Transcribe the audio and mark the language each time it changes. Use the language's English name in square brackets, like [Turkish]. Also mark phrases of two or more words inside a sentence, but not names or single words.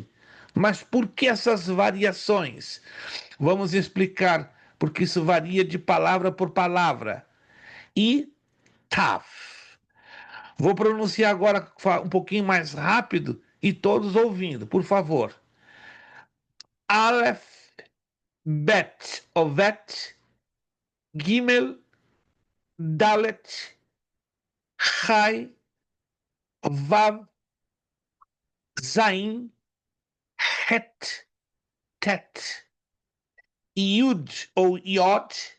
[Portuguese] Mas por que essas variações? Vamos explicar, porque isso varia de palavra por palavra. E Tav. Vou pronunciar agora um pouquinho mais rápido e todos ouvindo, por favor. Aleph, Bet ou Vet, Gimel, Dalet, Chai, Vav, Zain, Het, Tet, Yud ou Yod,